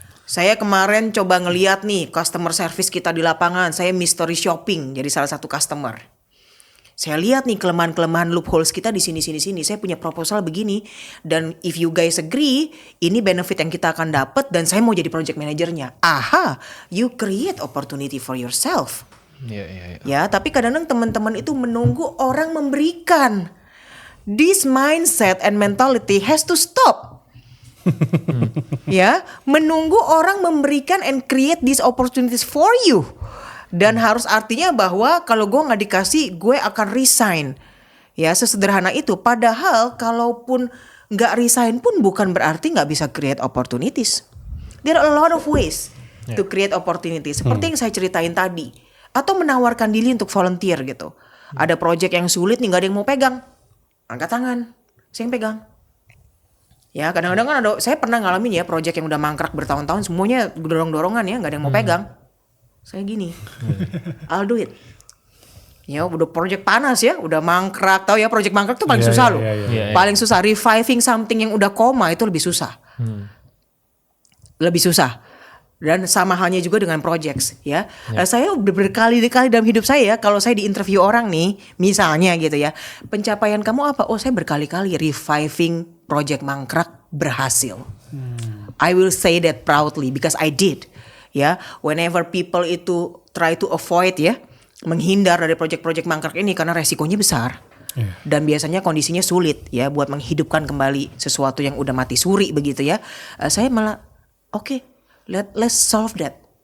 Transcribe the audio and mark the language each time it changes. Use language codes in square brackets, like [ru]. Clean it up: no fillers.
[id] Saya kemarin coba ngeliat nih customer service kita di lapangan. Saya mystery shopping jadi salah satu customer. Saya lihat nih kelemahan-kelemahan loopholes kita di sini. Saya punya proposal begini dan [en] if you guys agree, [id] ini benefit yang kita akan dapat dan saya mau jadi project manajernya. [en] You create opportunity for yourself. [id] Ya, tapi kadang-kadang teman-teman itu menunggu orang memberikan. [en] This mindset and mentality has to stop. [id] Ya, menunggu orang memberikan [en] and create these opportunities for you. [id] Dan harus artinya bahwa kalau gue gak dikasih, gue akan resign. Ya, sesederhana itu. Padahal kalaupun gak resign pun bukan berarti gak bisa create opportunities. [en] There are a lot of ways to create opportunities. [id] Seperti yang saya ceritain tadi. Atau menawarkan diri untuk volunteer gitu. Ada project yang sulit nih, gak ada yang mau pegang. Angkat tangan, saya yang pegang. Ya, kadang-kadang kan ada, saya pernah ngalamin ya project yang udah mangkrak bertahun-tahun, semuanya dorong-dorongan ya, gak ada yang mau pegang. Saya gini, [en] I'll do it. [id] Ya udah project panas ya, udah mangkrak. Tahu ya project mangkrak tuh paling susah loh. Paling susah, [en] reviving something [id] yang udah koma itu lebih susah. Lebih susah. Dan sama halnya juga dengan projects ya. Saya berkali-kali dalam hidup saya, kalau saya di interview orang nih, misalnya gitu ya, pencapaian kamu apa? Oh, saya berkali-kali reviving project mangkrak berhasil. [en] I will say that proudly because I did. [id] Ya, [en] whenever people [id] itu [en] try to avoid [id] ya, menghindar dari project-project mangkrak ini karena resikonya besar. Dan biasanya kondisinya sulit ya buat menghidupkan kembali sesuatu yang udah mati suri begitu ya. Saya malah [en] okay, let's solve that.